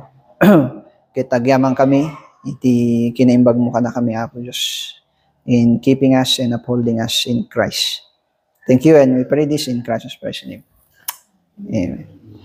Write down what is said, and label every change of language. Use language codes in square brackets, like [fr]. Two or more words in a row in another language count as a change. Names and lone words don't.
[ilo] Ket agyaman kami iti kinaimbag mo kana kami Apo Dios [en] in keeping us and upholding us in Christ. Thank you and we pray this in Christ's precious name. Amen.